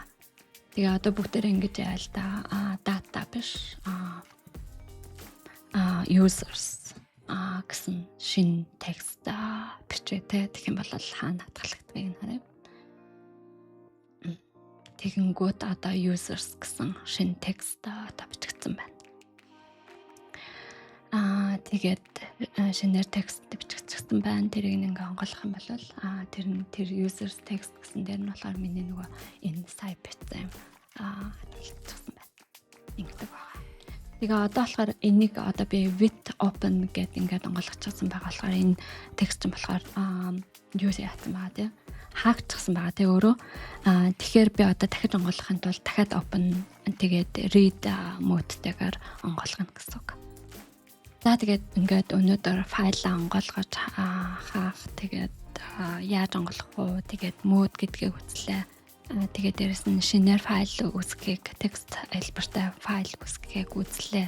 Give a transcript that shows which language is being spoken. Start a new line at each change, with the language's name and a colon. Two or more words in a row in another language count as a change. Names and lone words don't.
Mongolian: Тэгээ одоо бүгдээрээ ингэж яа л да дата биш users гэсэн шинэ текст бичээ гэх юм бол хаана хадгалагдгийг харъя. Тэгэнгүүт одоо users гэсэн шинэ текст одоо бичигдсэн байна. Тэгээд шинээр текст бичигдсэн байна. Тэрийг ингээ онгойлгох юм бол тэр
English: users text
Mongolian: гэсэн дээр нь болохоор миний нөгөө энэ сая бичсэн хадгалагдсан байна. Ингэдэг байна. Тэгээ одоо болохоор энийг одоо би
English: with open
Mongolian: гэдэг ингээд онгойлгочихсан байгаа болохоор энэ текст нь болохоор юу яасан байгаа тийм хаагчихсан байгаа тийм өөрөө. Тэгэхээр би одоо дахиж онгойлгохын тулд дахиад open тэгээд
English: read mode-
Mongolian: тэйгээр онгойлгоно гэсэн үг. За тэгээд ингээд өнөөдөр файлаа онгойлгож хаах тэгээд яаж онгойлгох вэ? Тэгээд mode гэдгийг үзлээ. Тэгээд дээрэс нь шинээр файл үүсгэхийг текст хэлбэртэй файл үүсгэхийг үзлээ.